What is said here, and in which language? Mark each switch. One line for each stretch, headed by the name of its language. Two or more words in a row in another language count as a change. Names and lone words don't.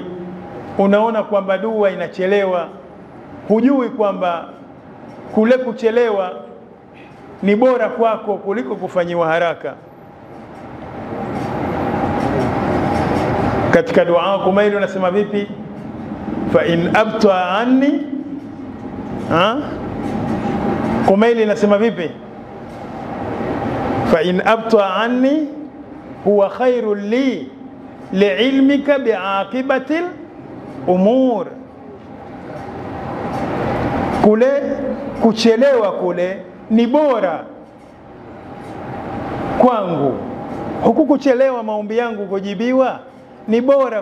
Swahili: Unaona kwamba dua inachelewa, hujui kwamba kule kuchelewa ni bora kwako kuliko kufanyiwa haraka. Katika dua Kumaili unasema vipi?
Arabic: فإن أبطأ عني,
Swahili: Kumaili inasema vipi?
Arabic: فإن أبطأ عني هو خير لي لعلمك بعاقبة الأمور.
Swahili: Kule kuchelewa kule ni bora kwangu, huku kuchelewa maombi yangu kujibiwa ni bora.